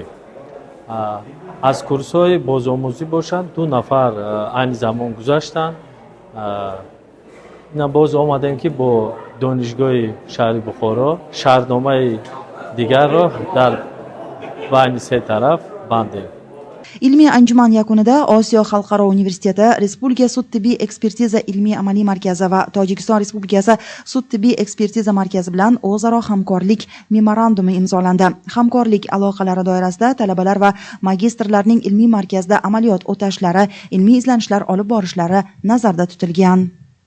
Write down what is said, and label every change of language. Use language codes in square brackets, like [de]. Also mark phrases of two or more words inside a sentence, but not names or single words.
[tg] از کورس‌های بازآموزی باشند 2 نفر این زمان گذاشتند. اینا باز آمدیم که با دانشگاه شهر بخارا شرطنامه دیگر را در بین 3 طرف بندیم. [uz] Ilmiy anjuman yakunida Osiyo xalqaro universiteti, Respublika sud-tibbiy ekspertiza ilmiy-amaliy markazi va Tojikiston Respublikasi sud-tibbiy ekspertiza markazi bilan o'zaro hamkorlik memorandumi imzolandi. Hamkorlik aloqalari doirasida talabalar va magistrlarning ilmiy markazda amaliyot o'tashlari, ilmiy izlanishlar olib borishlari nazarda tutilgan.